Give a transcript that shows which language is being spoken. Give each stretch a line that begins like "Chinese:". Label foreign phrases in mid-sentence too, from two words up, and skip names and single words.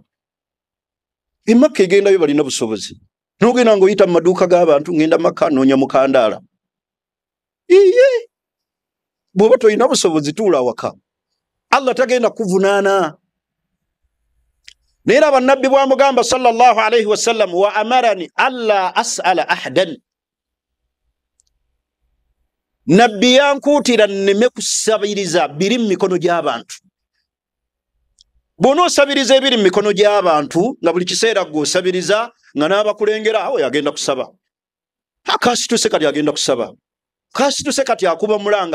Ganda: Emakka egendayo balina busobozi. N'ogenda ng'oyita mu maduuka g'abantu ngenda Makka noonya mukandaala. Iye! Bw'oba toyina busobozi tuula waka. Allah tagenda kuvunaana. Naye bannabbi bwamugamba
Arabic: صلى الله عليه وسلم وأمرني ألا أسأل أحدا.
Ganda: Nabbi yankuutira nneme kusabiriza biri mu mikono gy'abantu. Bw'onoosabiriza ebiri mu mikono gy'abantu nga buli kiseera gw'osabiriza nga n'abakulengera awo yagenda kusaba. Kasituse kati agenda kusaba. Kasituse kati akuba mulanga.